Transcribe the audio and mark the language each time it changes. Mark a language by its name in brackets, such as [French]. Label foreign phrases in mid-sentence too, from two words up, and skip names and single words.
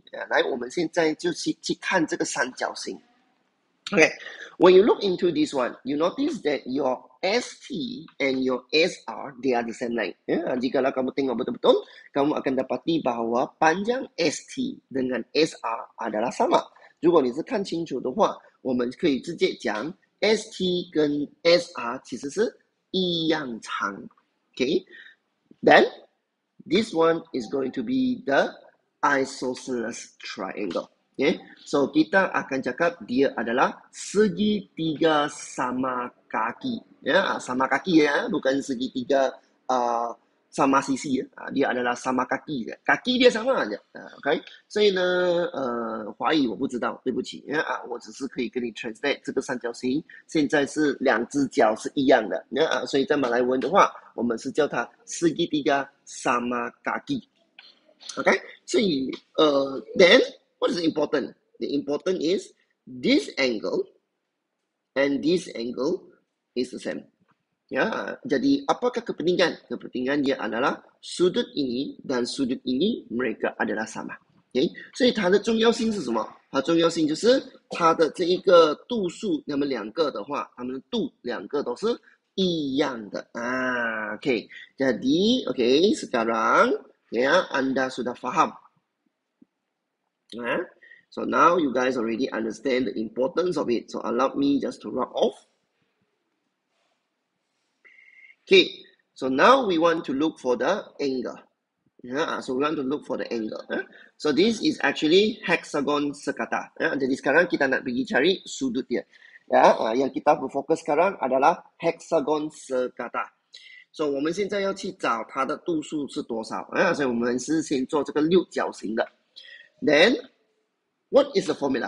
[Chinese] 来，我们现在就去看这个三角形。 [English] Okay, when you look into this one, you notice that your ST and your SR, they are the same length. [Malay] Jikalau kamu tengok betul-betul, kamu akan dapati bahawa panjang ST dengan SR adalah sama. [Chinese] 如果你是看清楚的话，我们可以直接讲 ST 跟 SR 其实是一样长。 [English] Okay, then this one is going to be the isosceles triangle. Okay, so [Malay] kita akan cakap dia adalah segitiga sama kaki. Sama kaki bukan segitiga sama sisi. Dia adalah sama kaki. Kaki dia sama aja. [Chinese] Okay, 所以呢华语我不知道，对不起。我只是可以跟你 translate 这个三角形现在是两只角是一样的。所以在马来文的话，我们是叫它 [Malay] segitiga sama kaki. [English] Okay, 所以 then what is important? The important is this angle and this angle is the same. [Malay] Jadi apakah kepentingan? Kepentingan dia adalah sudut ini dan sudut ini mereka adalah sama. [Chinese] Okay, 所以它的重要性是什么？它重要性就是它的这一个度数，那么两个的话，它们的度两个都是一样的。 [Malay] Okay, jadi okay sekarang anda sudah faham. [English] So now you guys already understand the importance of it. So allow me just to rub off. Okay, so now we want to look for the angle. So we want to look for the angle. So this is actually [Malay] hexagon sekata. Jadi sekarang kita nak pergi cari sudut dia. Yang kita berfokus sekarang adalah hexagon sekata. [Chinese] So 我们现在要去找它的度数是多少。所以我们是先做这个六角形的。 [English] Then what is the formula?